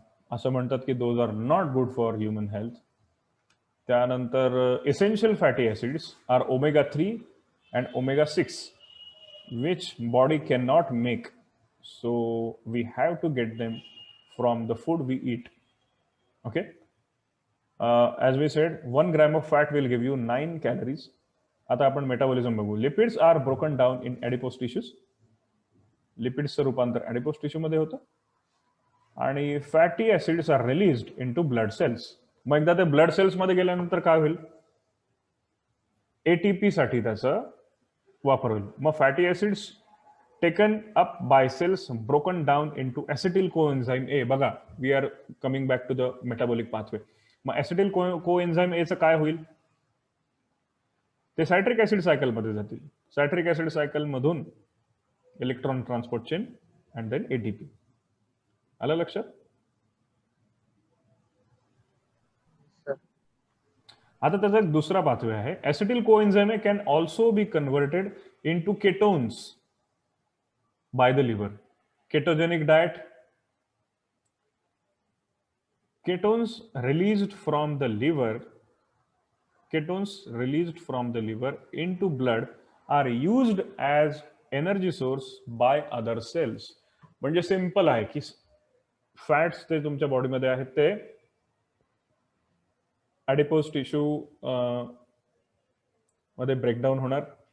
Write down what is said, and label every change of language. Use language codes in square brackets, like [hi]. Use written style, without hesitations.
[mr] असं म्हणतात की [en] Those are not good for human health. त्यानंतर essential fatty acids are omega 3 and omega 6 which body cannot make, so we have to get them from the food we eat. Okay, as we said, 1 gram of fat will give you 9 calories. [mr] आता आपण metabolism बघू. [en] Lipids are broken down in adipose tissues. [mr] लिपिड्सचं रूपांतर adipose tissue मध्ये होतं आणि [en] Fatty acids are released into blood cells. [mr] मग एकदा ते ब्लड सेल्स मध्ये गेल्यानंतर काय होईल? एटीपी साठी त्याचं वापर होईल. मग fatty acids [en] taken up by cells broken down into acetyl coenzyme A. बघा, we are coming back to the metabolic pathway. [mr] मग acetyl coenzyme A चं काय होईल? ते सायट्रिक ऍसिड सायकल मध्ये जातील. सायट्रिक ऍसिड सायकल मधून electron transport chain and then ATP. आलं लक्षात? आता त्याचा एक दुसरा पाथवे आहे. [en] Acetyl coenzyme can also be converted into ketones by the liver. Ketogenic diet. Ketones released from the liver, ketones released from the liver into blood are used as energy source by other cells. [mr] म्हणजे simple आहे की fats ते तुमच्या बॉडीमध्ये आहेत ते ॲडिपोज tissue मध्ये breakdown होणार.